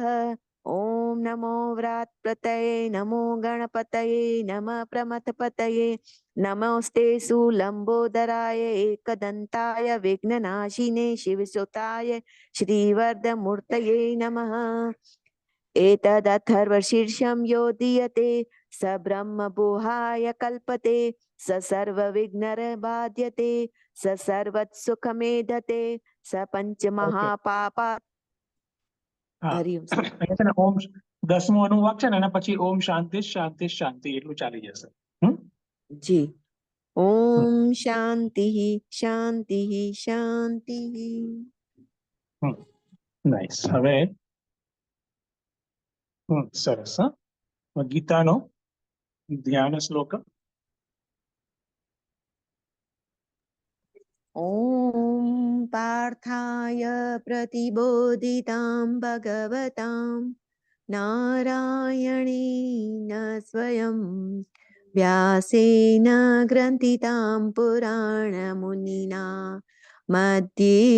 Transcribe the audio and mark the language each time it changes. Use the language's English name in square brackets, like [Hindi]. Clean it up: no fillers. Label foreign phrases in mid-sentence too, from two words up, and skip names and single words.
[Sanskrit] ओम नमो व्रातपतये नमो गणपतये नमः प्रमथपतये नमोस्ते लंबोदराय एकदंताय विघ्ननाशिने शिवसुताय श्रीवरदमूर्तये नमः। एतदथर्वशीर्षं यो दीयते स ब्रह्मगुहाय कल्पते स सर्वविघ्नर्बाध्यते स सर्वत्सुखमेधते स ओके पंचमहापापा। [Gujarati] હા હરિ ઓમ સર. અહીંયા છે ને ઓમ 10મું અનુવાક છે ને એના પછી [Sanskrit] ॐ शान्ति शान्ति शान्ति [Gujarati] એટલું ચાલી જશે. जी હમ [Sanskrit] ओम शांति शांति शांति। [Gujarati] હમ નાઈસ. હવે સરસ. ગીતાનો ધ્યાન શ્લોક. [Sanskrit] ॐ पार्थाय प्रतिबोधितां भगवतां नारायणेन स्वयं व्यासेन ग्रन्थितां पुराणमुनिना मध्ये